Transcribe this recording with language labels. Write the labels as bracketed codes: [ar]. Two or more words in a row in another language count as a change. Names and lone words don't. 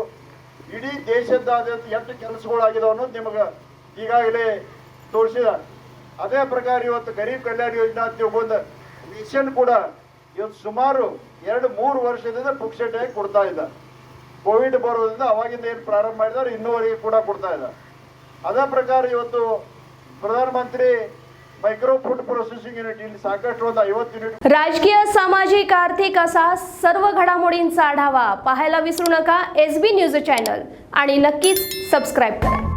[kn] ಇಡೀ ದೇಶದಾದ್ಯಂತ ಎಷ್ಟು ಕೆಲಸಗಳಾಗಿದಾವೆ ಅನ್ನೋದು ನಿಮಗೆ ಈಗಾಗಲೇ ತೋರಿಸಿದ. ಅದೇ ಪ್ರಕಾರ ಇವತ್ತು ಗರೀಬ್ ಕಲ್ಯಾಣ ಯೋಜನಾ ಅಂತ ತಿಳ್ಕೊಂಡು ರೇಷನ್ ಕೂಡ ಇವತ್ತು ಸುಮಾರು 2-3 ವರ್ಷದಿಂದ ಪುಕ್ಸೆಟಾಗಿ ಕೊಡ್ತಾ ಇದ್ದ. ಕೋವಿಡ್ ಬರೋದ್ರಿಂದ ಅವಾಗಿಂದ ಏನು ಪ್ರಾರಂಭ ಮಾಡಿದಾರೆ ಇನ್ನೂವರೆಗೆ ಕೂಡ ಕೊಡ್ತಾ ಇದ್ದ. ಅದೇ ಪ್ರಕಾರ ಇವತ್ತು [mr] प्रधानमंत्री मायक्रो फूड प्रोसेसिंग युनिट [kn] ಇಲ್ಲಿ ಸಾಕಷ್ಟು ಒಂದು 50 युनिट. [mr] राजकीय सामाजिक आर्थिक असा सर्व घडामोडींचा आढावा पाहायला विसरू नका SB न्यूज चॅनल आणि नक्कीच सबस्क्राइब करा.